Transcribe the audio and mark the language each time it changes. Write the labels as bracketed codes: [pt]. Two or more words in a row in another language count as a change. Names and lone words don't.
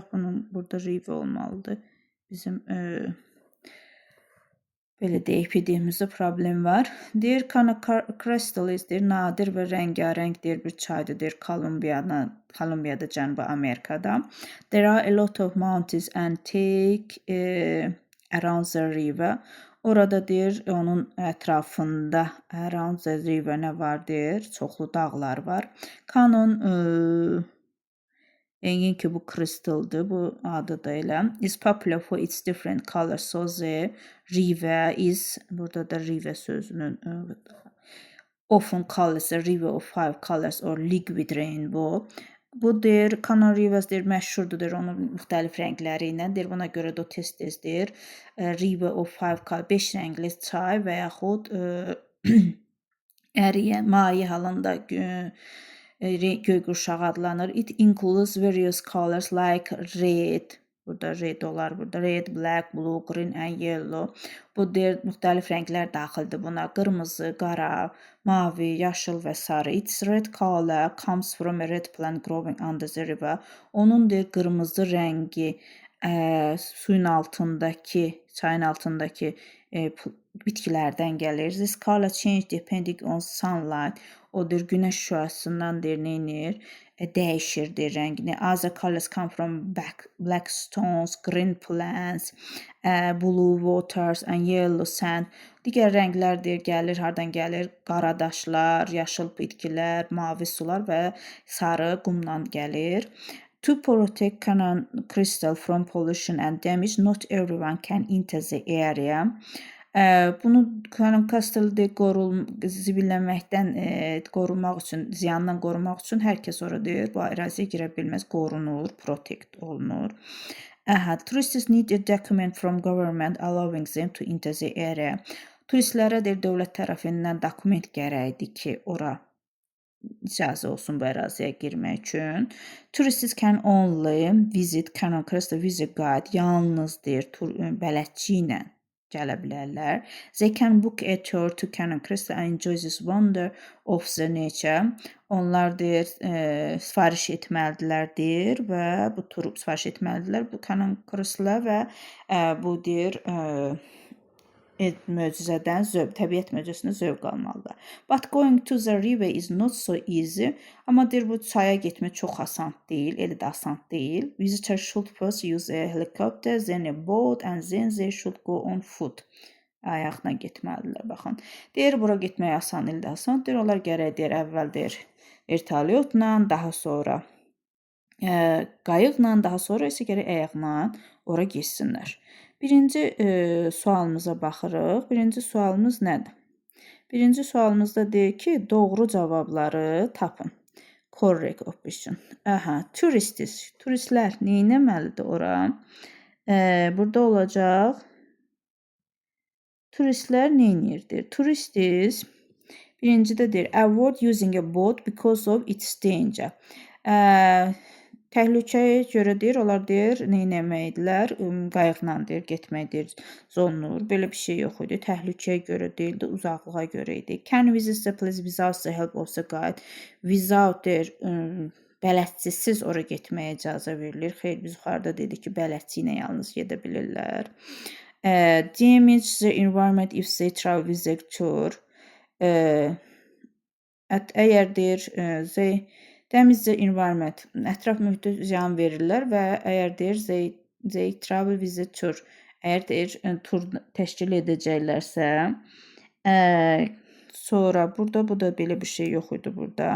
[az] Bunun burada Rive olmalıdır. Bizim belə deyək, PDF'imizdə problem var. Deyir, Cano crystals deyir, nadir və rəngarəng deyir bir çaydır deyir Kolumbiyada, Cənubi Amerikada. [en] There are a lot of mountains and take around the river. [az] Orada deyir, onun ətrafında [en] around the river [az] nə var deyir? Çoxlu dağlar var. Cano'nun yəqin ki, bu crystaldır, bu adı da elə. [en] Is popular for its different colors. So the river is, [az] burada da [en] river sözünün often colors, a river of five colors or liquid rainbow. [az] Bu deyir, Cano Rivers deyir, məşhurdur deyir, onun müxtəlif rəngləri ilə deyir, buna görə də o tez-tez deyir. [en] River of five colors, [az] 5 rəngli çay və yaxud əriyə, maye halında göy-qurşağı adlanır. [en] It includes various colors like red. [az] Burada red olar. [en] Burada red, black, blue, green and yellow. [az] Bu deyir, müxtəlif rənglər daxildir buna. Qırmızı, qara, mavi, yaşıl və sarı. [en] Its red color comes from a red plant growing under the river. [az] Onun deyir, qırmızı rəngi suyun altındakı, çayın altındakı bitkilərdən gəlir. [en] This color change depending on sunlight. [az] O deyir, günəş şüasından deyir, neynir? Dəyişir deyir rəngini. [en] Other colors come from black stones, green plants, blue waters and yellow sand. [az] Digər rənglər deyir, gəlir, hardan gəlir? Qara daşlar, yaşıl bitkilər, mavi sular və sarı qumdan gəlir. [en] To protect Cano crystal from pollution and damage, not everyone can enter the area. [az] Bunu Cano crystal zibillənməkdən qorunmaq üçün, ziyandan qorumaq üçün hər kəs ora deyir, bu əraziyə girə bilməz, qorunur, protect olunur. [en] Tourists need a document from government allowing them to enter the area. [az] Turistlərə deyir, dövlət tərəfindən dokument gərəkdir ki, ora icazə olsun bu əraziyə girmək üçün. [en] Tourists can only visit Cano crystal with a guide. [az] Yalnız deyir, bələdçi ilə gələ bilərlər. [en] They can book a tour to Cano crystal and enjoy this wonder of the nature. [az] Onlar deyir, sifariş etməlidirlər deyir və bu turu sifariş etməlidirlər bu Cano crystala və bu deyir möcüzədən təbiət möcüzəsindən zövq almalıdır. [en] But going to the river is not so easy. [az] Amma deyir, bu çaya getmək çox asan deyil, elə də asan deyil. [en] Visitors should first use a helicopter, then a boat and then they should go on foot. [az] Ayaqla getməlidirlər, baxın. Deyir, bura getmək asan, elə də asan deyir. Onlar gərək deyir, əvvəl deyir, vertolyotla, daha sonra qayıqla, daha sonra isə gərək ayaqla ora getsinlər. Birinci sualımıza baxırıq. Birinci sualımız nədir? Birinci sualımızda deyir ki, doğru cavabları tapın. [en] Correct option. Tourists. [az] Turistlər neynəməlidir ora? Burada olacaq. Turistlər neynirdir? Tourists birincidə deyir, [en] avoid using a boat because of its danger. [az] Təhlükəyə görə deyir, onlar deyir, neynəməkdirlər? Qayıqla deyir, getməkdir, zonlur. Belə bir şey yox idi. Təhlükəyə görə deyildi, uzaqlığa görə idi. [en] Can visit the place without the help of the guide? [az] Without deyir, bələdçisiz ora getməyə icazə verilir. Xeyr, biz yuxarıda dedik ki, bələdçi ilə yalnız gedə bilirlər. [en] Damage the environment if they travel with the tour. [az] Əgər deyir, [en] damage the environment, [az] ətraf mühitə ziyan verirlər və əgər deyir, [en] they travel with the tour, [az] əgər deyir, tur təşkil edəcəklərsə, Sonra burada bu da belə bir şey yox idi burada.